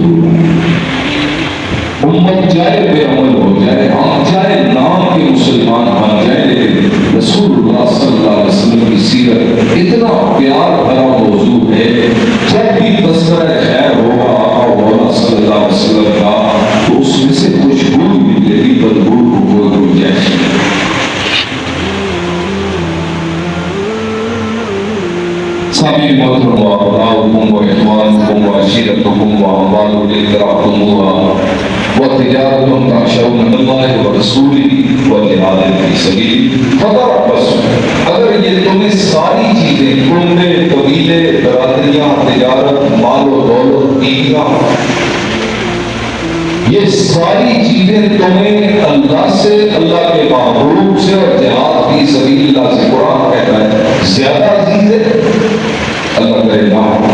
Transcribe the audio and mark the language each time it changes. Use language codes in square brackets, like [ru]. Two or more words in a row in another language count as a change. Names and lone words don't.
[ur] امت جائے بے عمل ہو جائے ہم چاہے نام کے مسلمان بن جائے لیکن رسول اللہ [ar] صلی اللہ علیہ وسلم [ur] کی سیرت اتنا پیار بھرا موضوع ہے جب بھی تذکرہ خیر ہوگا آقا مولا [ar] صلی اللہ علیہ وسلم [ur] کا تو اس میں سے خوشبو ملے گی بدبو کو کوئی گنجائش نہیں [ar] سبھی محترم و ابناؤکم و اخوانکم و عشیرتکم و اموال اقترفتموها وتجارة تخشون من الله ورسوله وجهاد في سبيله فتربصوا [ur] اگر یہ تمہیں ساری چیزیں کنبے قبیلے برادریاں تجارت مال و دولت بیویاں یہ ساری چیزیں تمہیں اللہ سے اللہ کے محبوب سے اور [ar] جہاد فی سبیل اللہ [ur] سے قرآن کہتا ہے زیادہ عزیز ہے اللہ کرے نہ